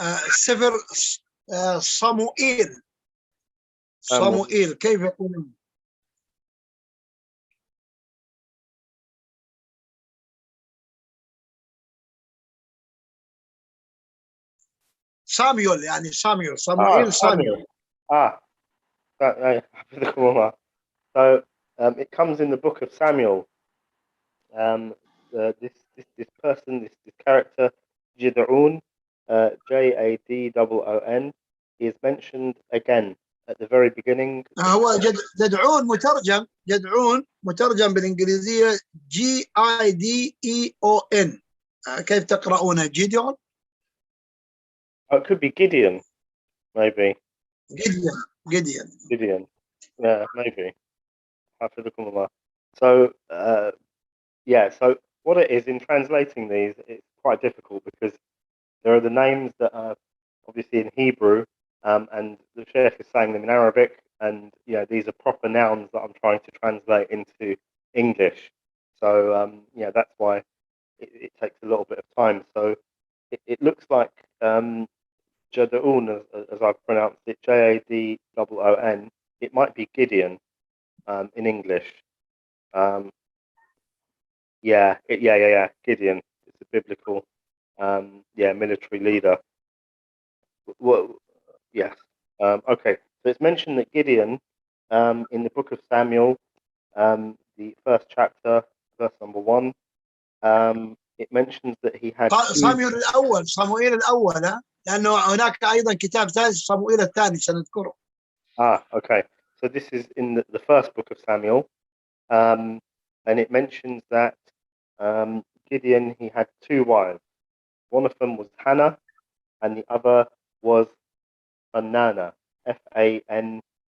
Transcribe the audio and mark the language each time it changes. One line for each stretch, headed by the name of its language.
Arabic: سفر صموئيل كيف يقولون؟ صاميول يعني صموئيل
English: Samuel.
Arabic: حفظكم الله.
English: So it comes in the book of Samuel. This person, this character, Jid'un, Jadon, he is mentioned again at the very beginning.
Arabic: هو جدعون مترجم بالإنجليزية GIDEON. كيف تقرؤونه جيديون؟
English: It could be Gideon, maybe. Gideon. Yeah, maybe.
Arabic: حفظكم الله.
English: So so what it is in translating these, it's quite difficult because there are the names that are obviously in Hebrew, and the Shaykh is saying them in Arabic, and these are proper nouns that I'm trying to translate into English. So that's why it takes a little bit of time. So it looks like Jad'un, as I've pronounced it, Jadon. It might be Gideon in English. Gideon. It's a biblical, military leader. Well, yes. Okay. So it's mentioned that Gideon, in the book of Samuel, the first chapter, verse number 1, it mentions that he had
Arabic: صموئيل الأول لأنه هناك أيضا كتاب ثالث صموئيل الثاني سنذكره.
English: Okay. So this is in the first book of Samuel, and it mentions that Gideon, he had 2 wives. One of them was Hannah, and the other was Fanana, Fanana.